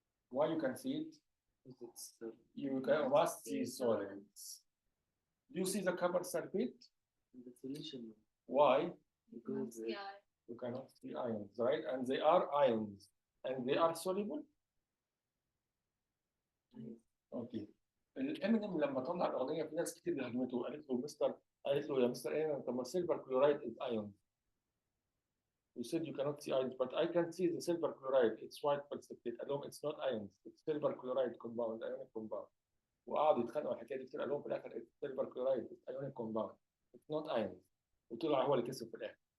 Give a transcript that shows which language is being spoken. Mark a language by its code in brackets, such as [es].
[en] Why you can see it? Because it's You must see solids. Do you see the copper sulfate? the solution Why? because Yeah. You cannot see ions, right? And they are ions, and they are soluble. Okay. [ar] الامينيم لما طلع الاغنيه في ناس كتير هجمته قالت له يا مستر ايه طب ما السيلفر كلورايد [en] is ion. You said you cannot see ions, but I can see the silver chloride. It's white precipitate. [ar] قال لهم [en] it's not ions, it's silver chloride compound, ionic compound. [ar] وقعدوا يتخانقوا على الحكايه دي كتير، قال لهم في الاخر [en] it's silver chloride, it's ionic compound, it's not ions. [ar] وطلع هو اللي كسب في الاخر.